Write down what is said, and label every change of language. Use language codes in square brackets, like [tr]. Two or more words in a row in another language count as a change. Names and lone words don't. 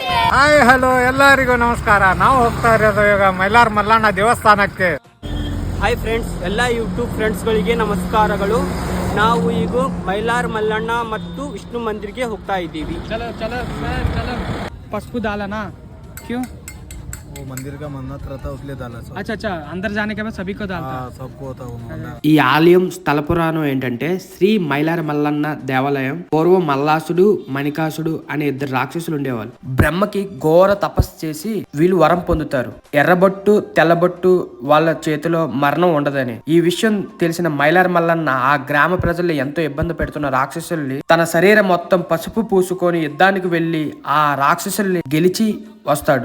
[en] hi hello [kn] ಎಲ್ಲರಿಗೂ ನಮಸ್ಕಾರ. ನಾವು ಹೋಗ್ತಾ ಇರೋದು ಈಗ ಮೈಲಾರ ಮಲ್ಲಣ್ಣ ದೇವಸ್ಥಾನಕ್ಕೆ. [en] hi friends, [kn] ಎಲ್ಲ ಯೂಟ್ಯೂಬ್ ಫ್ರೆಂಡ್ಸ್ಗಳಿಗೆ ನಮಸ್ಕಾರಗಳು. ನಾವು ಈಗ ಮೈಲಾರ ಮಲ್ಲಣ್ಣ ಮತ್ತು ವಿಷ್ಣು ಮಂದಿರ್ಗೆ ಹೋಗ್ತಾ ಇದ್ದೀವಿ. [hi] चलो चलो चलो पसपू डाला क्यों? वो मंदिर का मन्नत रहता है उसलिए डाला सब। अच्छा अच्छा, अंदर जाने के बाद सभी को डालता है। सबको होता है। [te] ఈ ఆలయం స్థల పురాణం ఏంటంటే శ్రీ మైలార మల్లన్న దేవాలయం పూర్వం మల్లాసుడు మణికాసుడు అనే ఇద్దరు రాక్షసులు ఉండేవాళ్ళు. బ్రహ్మకి ఘోర తపస్సు చేసి వీళ్ళు వరం పొందుతారు. ఎర్రబొట్టు తెల్లబొట్టు వాళ్ళ చేతిలో మరణం ఉండదని. ఈ విషయం తెలిసిన మైలార మల్లన్న ఆ గ్రామ ప్రజల్ని ఎంతో ఇబ్బంది పెడుతున్న రాక్షసుల్ని తన శరీరం మొత్తం పసుపు పూసుకొని యుద్ధానికి వెళ్లి ఆ రాక్షసుల్ని గెలిచి వస్తాడు.